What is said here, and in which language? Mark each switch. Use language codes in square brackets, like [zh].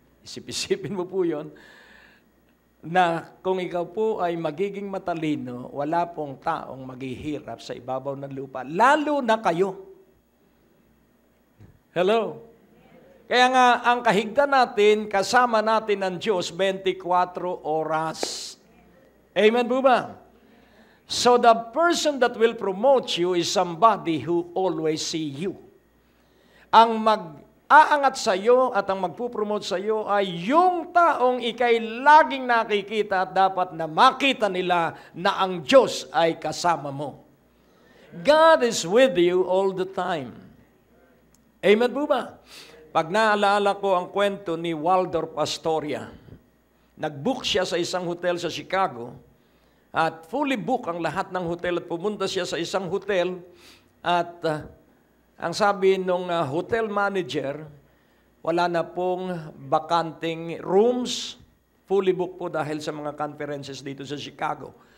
[tl] Isip-isipin mo po yun, na kung ikaw po ay magiging matalino, wala pong taong maghihirap sa ibabaw ng lupa, lalo na kayo. Hello? Kaya nga, ang kahigdan natin, kasama natin ng Diyos 24 oras. Amen po ba? [en] So the person that will promote you is somebody who always see you. [tl] Ang mag-aangat sa iyo at ang magpupromote sa iyo ay yung taong ikay laging nakikita at dapat na makita nila na ang Diyos ay kasama mo. [en] God is with you all the time. [tl] Amen po ba? Pag naalala ko ang kwento ni Waldorf Astoria, nag-book siya sa isang hotel sa Chicago at fully book ang lahat ng hotel at pumunta siya sa isang hotel at ang sabi nung hotel manager, wala na pong bakanting rooms, fully book po dahil sa mga conferences dito sa Chicago.